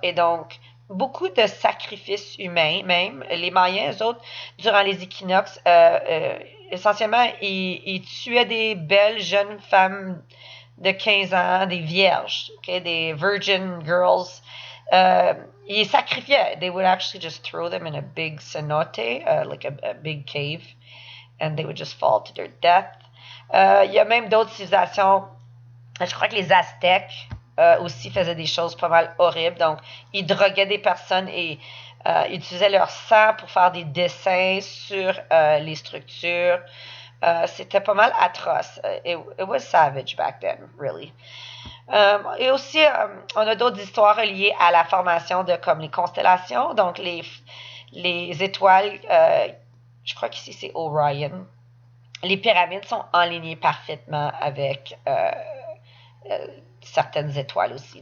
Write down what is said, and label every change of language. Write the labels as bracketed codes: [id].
[fr] Et donc, beaucoup de sacrifices humains, même. Les Mayens, eux autres, durant les équinoxes, essentiellement, ils tuaient des belles jeunes femmes de 15 ans, des vierges, okay, des [en] virgin girls. [fr] Ils sacrifiaient. [en] They would actually just throw them in a big cenote, like a big cave, and they would just fall to their death. [fr] Il y a même d'autres civilisations. Je crois que les Aztèques aussi faisaient des choses pas mal horribles. Donc, ils droguaient des personnes et utilisaient leur sang pour faire des dessins sur les structures. C'était pas mal atroce. [en] It was savage back then, really. [fr] Et aussi, on a d'autres histoires liées à la formation de comme les constellations, donc les étoiles, je crois qu'ici c'est Orion. Les pyramides sont alignées parfaitement avec certaines étoiles aussi.